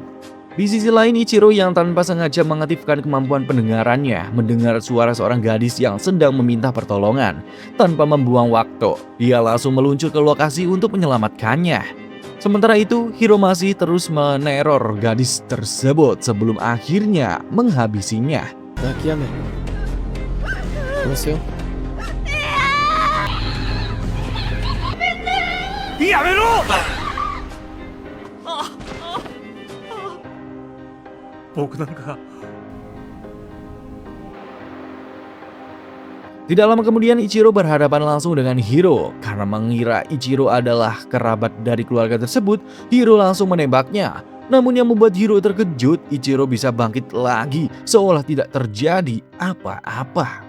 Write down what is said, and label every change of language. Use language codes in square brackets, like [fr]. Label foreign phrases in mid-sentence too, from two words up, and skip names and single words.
[id] Di sisi lain Ichiro yang tanpa sengaja mengaktifkan kemampuan pendengarannya mendengar suara seorang gadis yang sedang meminta pertolongan. Tanpa membuang waktu, dia langsung meluncur ke lokasi untuk menyelamatkannya. Sementara itu, Hiro masih terus meneror gadis tersebut sebelum akhirnya menghabisinya. [ja] 泣きやめ。殺すよ。やめろ！僕なんか [id] Tidak lama kemudian Ichiro berhadapan langsung dengan Hiro. Karena mengira Ichiro adalah kerabat dari keluarga tersebut, Hiro langsung menembaknya. Namun yang membuat Hiro terkejut, Ichiro bisa bangkit lagi seolah tidak terjadi apa-apa.